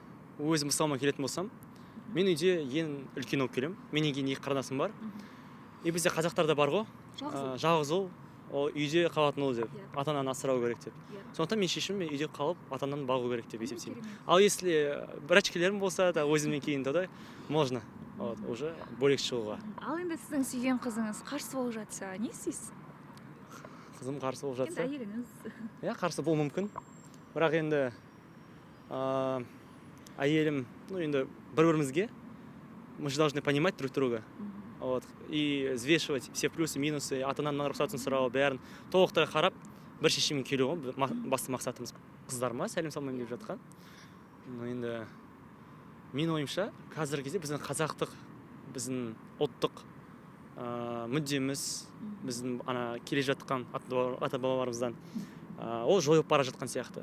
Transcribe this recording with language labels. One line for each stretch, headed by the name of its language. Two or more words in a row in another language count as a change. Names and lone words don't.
Kazakh: Өзім мысалыма келетін болсам, мен үйде ең үлкен болып келем. Менен кейін екі қарындасым бар. И бізде қазақтарда бар ғой, жалғыз ұл, ол үйде қалатын ұл деп, ата-ананы асырау керек деп. Сондықтан мен шешім үйде қалып, ата-ананы бағу керек деп есептеймін. Ал если брачкелерім болса да, өзімнен кейін
Russian: тогда можно. Вот, уже
Kazakh: бөлек шығуға. Ал енді сіздің сүйген қызыңыз қарсы болып жатса, не істейсіз? Қызым қарсы болып Енді жатса. әйеліңіз. Иә, қарсы болуы мүмкін. Бірақ енді әйелім, ну енді бір-бірімізге,
Russian: мы же должны понимать друг друга. Вот, и взвешивать все плюсы,
Kazakh: минусы, ата-ананың рұқсатын сұрау, бәрін толықтыра қарап, бір шешімге келу ғой, басты мақсатымыз. Қыздарыма сәлем салмаймын деп жатқан. Енді мен ойымша, қазіргі кезде біздің қазақтық, біздің ұлттық мүддеміз, біздің келе жатқан ата бабаларымыздан ол жойылып бара жатқан сияқты.